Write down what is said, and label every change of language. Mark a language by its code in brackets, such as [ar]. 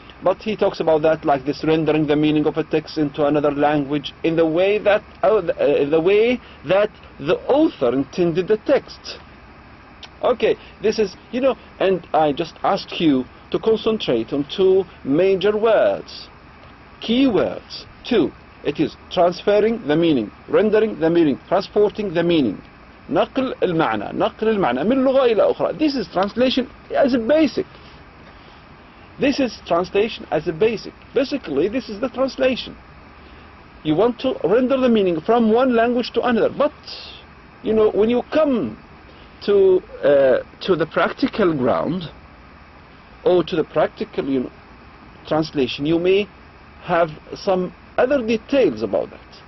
[en] But he talks about that like this: rendering the meaning of a text into another language in the way that the author intended the text. Okay, this is, and I just ask you to concentrate on 2 major words, key words. 2. It is transferring the meaning, rendering the meaning, transporting the meaning. [ar] نقل المعنى من لغة إلى أخرى. [en] This is translation as a basic. This is translation as a basic. Basically, this is the translation. You want to render the meaning from one language to another. But, when you come to the practical ground, or to the practical translation, you may have some other details about that.